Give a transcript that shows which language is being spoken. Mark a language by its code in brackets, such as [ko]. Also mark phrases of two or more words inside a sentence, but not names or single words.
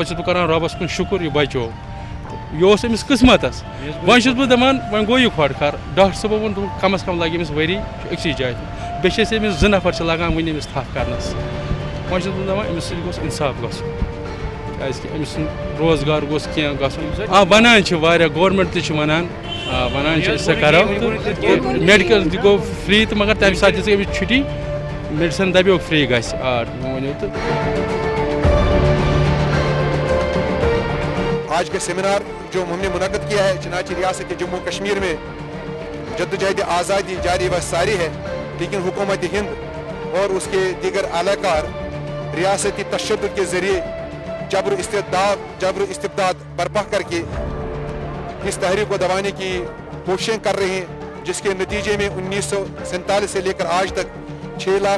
[ks] چھُس بہٕ کران رۄبس کُن شُکُر یہِ بچو یہِ اوس أمِس قٕسمتس وۄنۍ چھُس بہٕ دپان وۄنۍ گوٚو یہِ کھۄڑکھار ڈاکٹر صٲبو ووٚن دوٚپُن کم از کم لگہِ أمِس ؤری چھُ أکسٕے جایہِ بیٚیہِ چھِ أسۍ أمِس 2 نفر چھِ لگان وٕنہِ أمِس تھپھ کرنس وۄنۍ چھُس بہٕ دپان أمِس سۭتۍ گوٚژھ اِنصاف گژھُن کیازکہِ أمِس سُنٛد روزگار گوٚژھ کینٛہہ گژھُن ونان چھِ واریاہ گورمینٹ تہِ چھِ ونان ونان چھِ أسۍ سۄ کرو میڈِکل تہِ گوٚو فری تہٕ مگر تمہِ ساتہٕ دِژ أمِس چھُٹی میڈِسن دپیوکھ فری گژھِ ؤنِو تہٕ [ur] آج کا سیمینار جو ہم نے منعقد کیا ہے چنانچہ ریاست جموں کشمیر میں جدوجہد آزادی جاری و ساری ہے لیکن حکومت ہند اور اس کے دیگر اعلی کار ریاستی تشدد کے ذریعے جبر استبداد برپا کر کے اس تحریک کو دبانے کی کوششیں کر رہے ہیں جس کے نتیجے میں 1947 سے لے کر آج تک 6 لاکھ